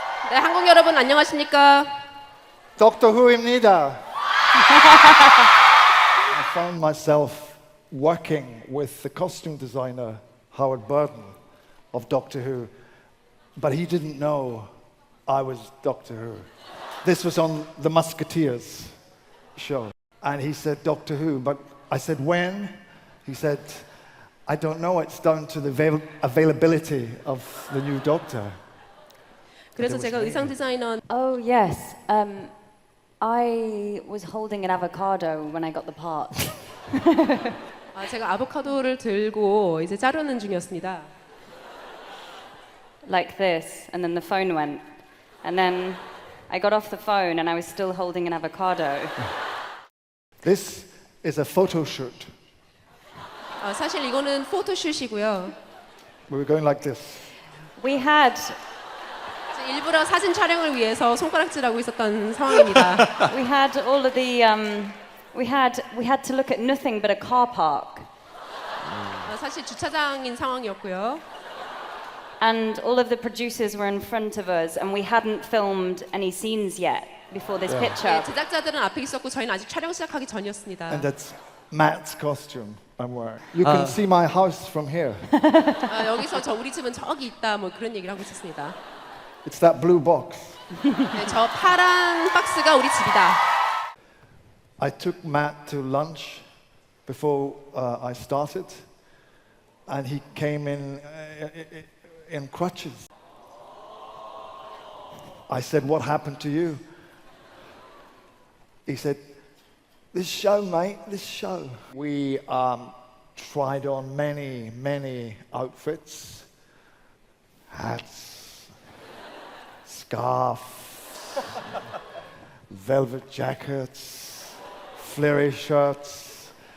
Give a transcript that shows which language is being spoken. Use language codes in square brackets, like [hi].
[ko] 네, 한국 여러분 안녕하십니까? Doctor Who입니다. [en] I found myself working with the costume designer Howard Burton of Doctor Who, but he didn't know I was Doctor Who. This was on the Musketeers show, and he said Doctor Who, but I said when? He said, I don't know, it's down to the availability of the new Doctor. [ko] 그래서 제가 의상 디자이너 [en] Oh, yes. I was holding an avocado when I got the part. [ko] 제가 아보카도를 들고 이제 자르는 중이었습니다. [en] Like this, and then the phone went. And then I got off the phone and I was still holding an avocado. This is a photo shoot. [ko] 사실 이거는 포토슛이고요. [en] We were going like this. We had [ko] 일부러 사진 촬영을 위해서 손가락질하고 있었던 상황입니다. [en] we had all of the we had to look at nothing but a car park. [ko] 사실 주차장인 상황이었고요. [en] And all of the producers were in front of us and we hadn't filmed any scenes yet before this picture. [ko] 제작자들은 앞에 있었고 저희는 아직 촬영 시작하기 전이었습니다. [en] And that's Matt's costume I'm wearing. You can see my house from here. [ko] 여기서 우리 집은 저기 있다 뭐 그런 얘기를 하고 있었습니다. [en] It's that blue box. [ko] 네, 저 파란 박스가 우리 집이다. [en] I took Matt to lunch before I started, and he came in crutches. I said, "What happened to you?" He said, "This show, mate, this show." We tried on many outfits, hats, scarves, velvet jackets, flary shirts.